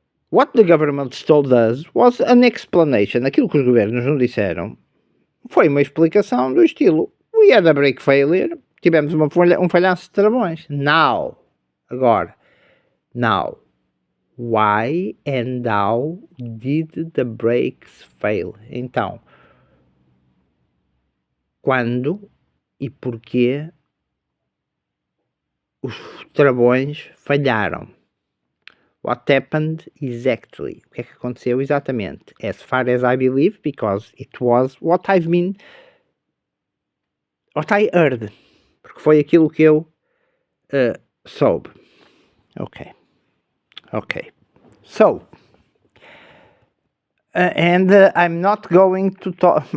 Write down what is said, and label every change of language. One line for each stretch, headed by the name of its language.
English: What the government told us was an explanation.
Portuguese: Aquilo que os governos nos disseram foi uma explicação do estilo:
English: we had a brake failure,
Portuguese: tivemos um falhanço de travões. Agora,
English: why and how did the brakes fail?
Portuguese: Então, quando e porquê os travões falharam?
English: What happened exactly?
Portuguese: O que é que aconteceu exatamente?
English: As far as I believe, because it was what I heard.
Portuguese: Porque foi aquilo que eu soube. Ok.
English: So, and I'm not going to talk...